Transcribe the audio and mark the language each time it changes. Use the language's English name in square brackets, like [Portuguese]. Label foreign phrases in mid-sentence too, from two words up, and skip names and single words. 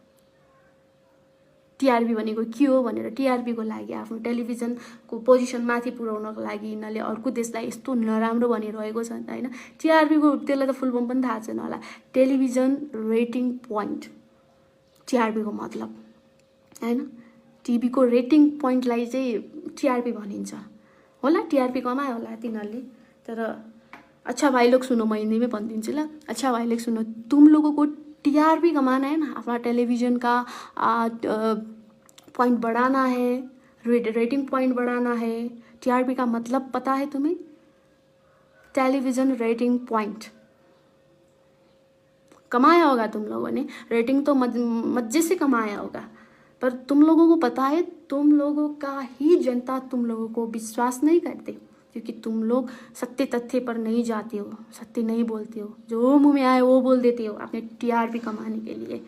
[Nepali] टिआरपी भनेको के हो भनेर टिआरपी को लागि आफ्नो टेलिभिजनको पोजिसन माथि पुर्याउनको लागि यिनीहरूले अर्को देशलाई यस्तो नराम्रो भनिरहेको छ हैन। टिआरपी को त्यसलाई त [English] full form [Nepali] पनि थाहा छैन होला। [English] television rating point, [Nepali] टिआरपी को मतलब हैन। टिभीको रेटिङ पोइन्टलाई चाहिँ टिआरपी भनिन्छ होला, टिआरपी कमायो होला तिनीहरूले। [Hindi] तर अच्छा भाई लोग सुनो, मैं हिंदी में [Nepali] भनिदिन्छु ल। [Hindi] अच्छा भाई लोग सुनो, तुम लोगों को टीआरपी कमाना है ना, अपना टेलीविजन का पॉइंट बढ़ाना है, [English] rating point [Hindi] बढ़ाना है। टीआरपी का मतलब पता है तुम्हें? [English] television rating point [Hindi] कमाया होगा तुम लोगों ने, रेटिंग तो मजे से कमाया होगा, पर तुम लोगों को पता है तुम लोगों का ही जनता तुम लोगों को विश्वास नहीं करते, क्योंकि तुम लोग सत्य तथ्य पर नहीं जाते हो, सत्य नहीं बोलते हो, जो मुंह में आए वो बोल देते हो अपने टीआरपी कमाने के लिए।